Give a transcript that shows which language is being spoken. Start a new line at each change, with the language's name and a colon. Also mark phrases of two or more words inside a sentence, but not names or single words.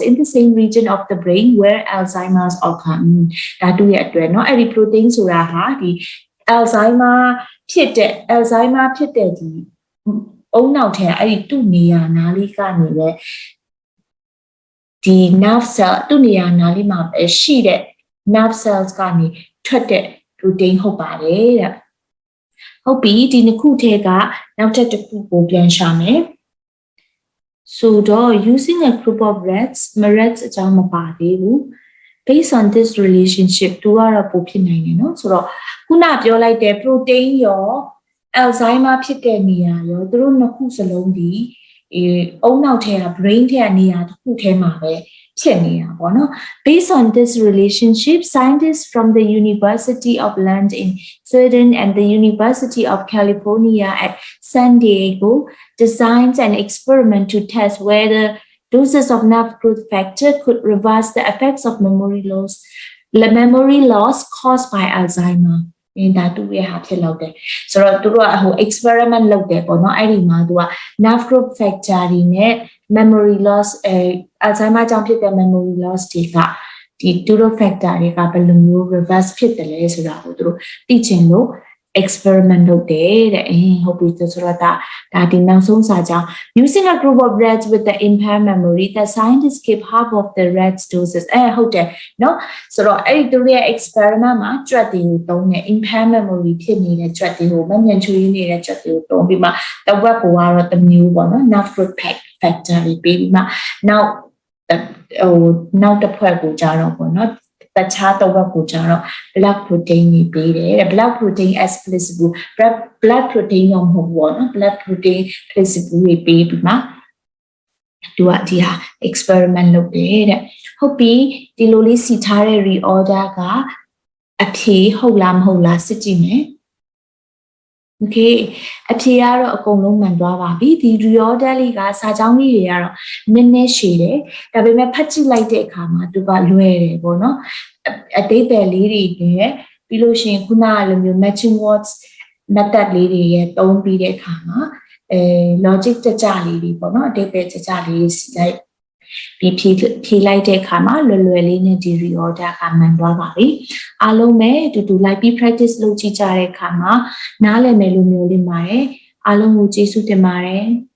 English: in the same region of the brain where Alzheimer's occur
Burmese: ဒါတူရဲ့အတွဲเนาะအဲ့ဒီ protein ဆိုတာဟာဒီ Alzheimer ဖြစ်တဲ့ဒီအုံနောက်ထဲအဲ့ဒီသူ့နေရာနားလေးကနေလေဒီ
English: nerve cell
Burmese: သူ့နေရာနားလေးမှာ ပဲရှိတဲ့
English: nerve cells
Burmese: ကနေထွက်တဲ့protein ဟုတ်ပါတယ်တဲ့ဟုတ်ပြီဒီနှစ်ခုထဲကနောက်ထပ်တစ်ခုကိုပြန်ရှာမယ်ဆိုတော့
English: using a group of rats
Burmese: အကြောင်းမပါသေးဘူး
English: based on this relationship
Burmese: သူကတော့ပိုဖြစ်နိုင်တယ်နော်ဆိုတော့ခုနပြောလိုက် တဲ့ protein ရော Alzheimer ဖြစ်တဲ့နေရာရောသူတို့နှစ်ခုစလုံးဒီအုံနောက်ထဲက brain ထဲကနေရာတစ်ခုထဲမှာပဲဖြစ်နေတာပေါ့နော်
English: based on this relationship scientists from the University of Lund in Sweden and the University of California at San Diego designed an experiment to test whether doses of nerve growth factor could reverse the effects of memory loss caused by Alzheimer
Burmese: ဒါတူရဲ့ဟာဖြစ်လောက်တယ်ဆိုတော့သူတို့ကဟို experiment လုပ်တယ်ပေါ့နော်အဲ့ဒီမှာသူက
English: nerve growth factor
Burmese: တွေနဲ့
English: memory loss
Burmese: Alzheimer ကြောင့်ဖြစ်တဲ့ memory loss တွေကဒီ
English: tutor factor
Burmese: တွေကဘယ်လိုမျိုး reverse ဖြစ်တယ်လဲဆိုတာကိုသူတို့သိချင်လို့ experiment လုပ်တယ်တဲ့ဟုတ်ပြီဆိုတော့ဒါဒီနောက်ဆုံးစာကြောင်း
English: using a group of rats with the impaired memory the scientists keep half of the rats doses
Burmese: ဟုတ်တယ်เนาะဆိုတော့အဲ့ဒီသူရဲ့ experiment မှာကြွက်တွေကိုတုံးတယ်
English: impaired memory
Burmese: ဖြစ်နေတဲ့ကြွက်တွေကိုမဉဏ်ချွေးနေတဲ့ကြွက်တွေကိုတုံးပြီးမှတဝက်ကိုကတော့တစ်မျိုးပေါ့နော်
English: nerve growth factor
Burmese: တွေပြီးမှ နောက်တစ်ဖွဲ့ကိုကြတော့ပေါ့နော်တခြားတော့ကိုကြတော့
English: blood protein
Burmese: တွေပေးတယ်တဲ့
English: blood protein as flexible blood protein
Burmese: ရောမဟုတ်ဘူးเนาะ
English: blood protein flexible
Burmese: တွေပေးပြီးမှသူကဒီဟာ experiment လုပ်တယ်တဲ့ဟုတ်ပြီဒီလိုလေးစီထားတဲ့ reorder ကအဖြေဟုတ်လားမဟုတ်လားစစ်ကြည့်မယ်Okay အဖြေကတော့အကုန်လုံးမှန်သွားပါ ပြီဒီ reorder လေးကစာကြောင်းလေးတွေကတော့နည်းနည်းရှည်တယ်ဒါပေမဲ့ဖတ်ကြည့်လိုက်တဲ့အခါ မှာသူကလွယ်တယ်ပေါ့နော်အသေးပဲလေးတွေနဲ့ပြီးလို့ရှိရင်ခုနကလိုမျိုး
English: matching words method
Burmese: လေးတွေရဲ့သုံးပြီးတဲ့အခါမှာlogic ကြကြလေးတွေပေါ့နော်အသေးပဲကြကြလေးစီလိုက်ပြီးဖြေလိုက်တဲ့အခါမှာလွယ်လွယ်လေးနဲ့ဒီ reorder ကမှန်သွားပါပြီအားလုံးပဲတူတူလိုက်ပြီး practice လုပ်ကြည့်ကြတဲ့အခါမှာနားလည်မယ်လို့မျိုးလေးပါတယ်အားလုံးကိုကျေးဇူးတင်ပါတယ်